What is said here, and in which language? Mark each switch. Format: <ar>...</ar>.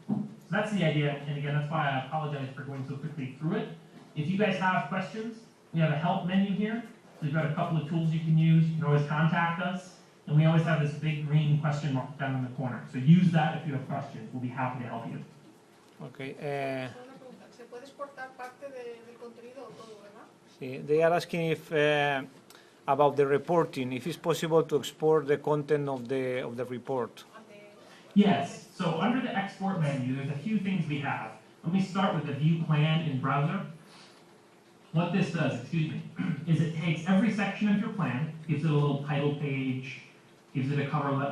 <en>So that's the idea, and again, that's why I apologize for going so quickly through it. If you guys have questions, we have a help menu here. So we've got a couple of tools you can use. You can always contact us, and we always have this big green question mark down in the corner. So use that if you have questions. We'll be happy to help you. Okay.</en> <es>¿Se puede exportar parte del contenido o todo, verdad?</es> <en>Sí, they are asking if about the reporting, if it's possible to export the content of the report. Yes. So under the export menu, there's a few things we have. Let me start with the view plan in browser. What this does, is it takes every section of your plan, gives it a little title page, gives it a cover letter.</en>